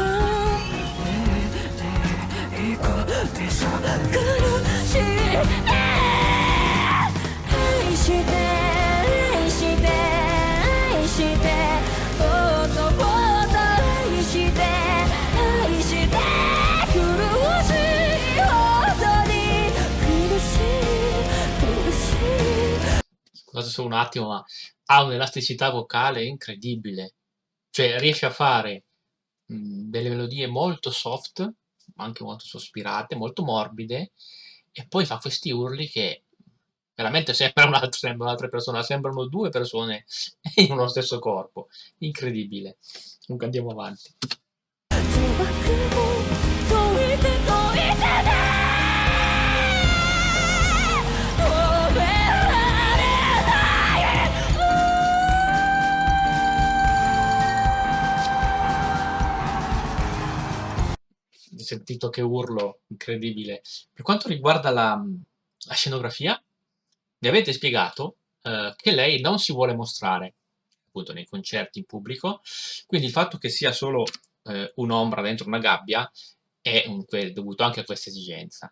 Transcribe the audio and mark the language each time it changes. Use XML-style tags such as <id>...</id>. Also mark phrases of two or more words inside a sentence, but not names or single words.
<ja>いい子でしょ苦しい愛して愛して愛してもっともっと愛して愛して苦しい本当に苦しい苦しい</ja> <it>Scusate solo un attimo, ma ha un'elasticità vocale incredibile. Cioè riesce a fare delle melodie molto soft, ma anche molto sospirate, molto morbide, e poi fa questi urli che veramente sembrano un'altra persona, sembrano due persone in uno stesso corpo. Incredibile. Comunque andiamo avanti.</it> <ja>遠くを遠いて遠いてね止められない</ja> <it>Hai sentito che urlo incredibile. Per quanto riguarda la scenografia, mi avete spiegato che lei non si vuole mostrare appunto nei concerti in pubblico, quindi il fatto che sia solo un'ombra dentro una gabbia è dovuto anche a questa esigenza.</it>